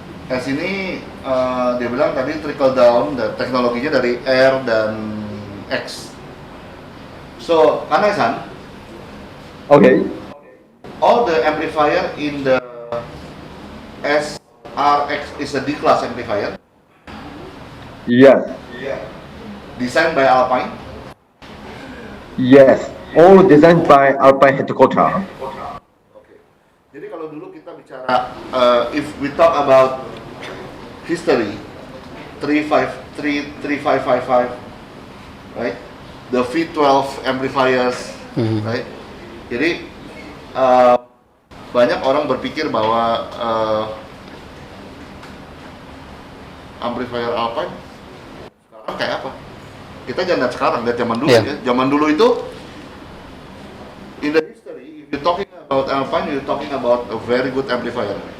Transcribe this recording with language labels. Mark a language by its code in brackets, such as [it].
[id] S ini dia bilang tadi trickle down dan teknologinya dari R dan X. [en] So, Kanai-san, Okay. all the amplifier in the SRX is a D-class amplifier Yes. designed by Alpine. Yes. All designed by Alpine headquarters. Oke. Jadi kalau dulu kita bicara, if we talk about history, 3555, right? The V12 amplifiers, right? [id] Jadi banyak orang berpikir bahwa amplifier Alpine sekarang kayak apa? Kita jangan lihat sekarang, lihat zaman dulu ya. Zaman dulu itu, [en] in the history, if you're talking about Alpine, you're talking about a very good amplifier.